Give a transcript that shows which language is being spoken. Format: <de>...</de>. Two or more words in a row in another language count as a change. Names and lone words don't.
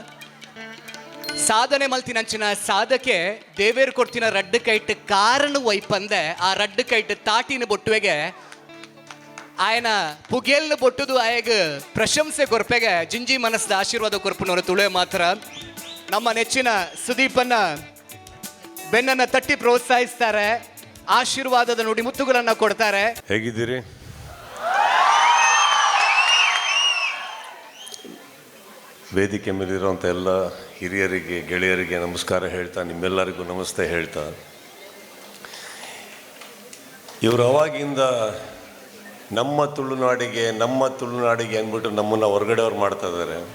<tcy>ಸಾಧನೆ ಮಲ್ತಿನಂಚಿನ ಸಾಧಕೆ ದೇವೇರು ಕೊಡ್ತಿನ ರಡ್ಡು ಕೈಟ್ ಕಾರಣ ವೈಪಂದೆ ಆ ರಡ್ಡು ಕೈಟ್ ತಾಟಿನ ಬೊಟ್ಟುವೆಗೆ ಆಯನ ಪುಗೇಲ್ನ ಬೊಟ್ಟುದು ಆಯಗ ಪ್ರಶಂಸೆ ಕೊರ್ಪೆಗೆ ಜಿಂಜಿ ಮನಸ್ಸದ ಆಶೀರ್ವಾದ ಕೊರ್ಪನವರು ತುಳುವೆ ಮಾತ್ರ.</tcy> <kn>ನಮ್ಮ ನೆಚ್ಚಿನ ಸುದೀಪನ್ನ ಬೆನ್ನನ್ನು ತಟ್ಟಿ ಪ್ರೋತ್ಸಾಹಿಸ್ತಾರೆ, ಆಶೀರ್ವಾದದ ನುಡಿಮುತ್ತುಗಳನ್ನ ಕೊಡ್ತಾರೆ. ಹೇಗಿದ್ದೀರಿ? ವೇದಿಕೆ ಮೇಲಿರುವಂಥ ಎಲ್ಲ ಹಿರಿಯರಿಗೆ, ಗೆಳೆಯರಿಗೆ ನಮಸ್ಕಾರ ಹೇಳ್ತಾ, ನಿಮ್ಮೆಲ್ಲರಿಗೂ ನಮಸ್ತೆ ಹೇಳ್ತಾ, ಇವರು ಅವಾಗಿಂದ ನಮ್ಮ ತುಳುನಾಡಿಗೆ ಅಂದ್ಬಿಟ್ಟು ನಮ್ಮನ್ನು ಹೊರಗಡೆಯವ್ರು ಮಾಡ್ತಾ ಇದ್ದಾರೆ.</kn>